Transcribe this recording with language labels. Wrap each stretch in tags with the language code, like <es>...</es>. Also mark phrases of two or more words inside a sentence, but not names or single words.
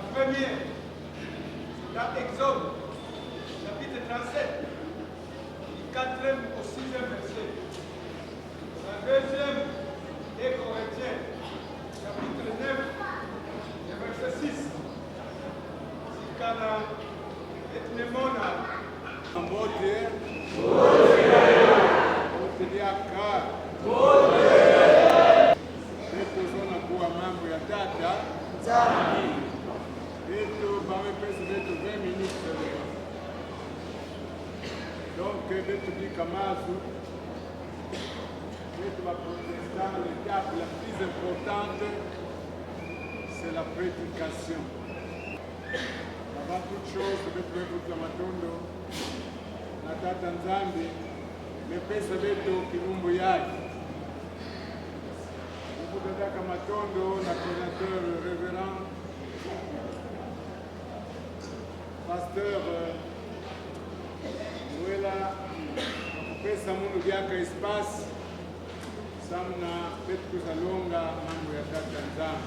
<fr>première, dans Exode, chapitre 37, du 4e au 6e verset. La deuxième est Corinthiens, chapitre 9, verset 6. Sikana et Nemona. Mote. Moteliaka.</fr> <ktu>Beto zona kuwa mambo ya tata. Beto bamepesa beto 20 minutes. Donc beto bikamazu. Beto va</ktu> <fr>protestant, l'étape la plus importante, c'est la prédication. Avant toute chose,</fr> <ktu>beto bekuta matondo. Na tata nzambi. Mepesa beto kilumbu yake. Kudadaka matondo na</ktu> <fr>coordinateur révérend pasteur</fr> <ktu>Mwela kupesa mundu vyaka espace samna betu kuzalonga mambo ya tata nzambi.</ktu>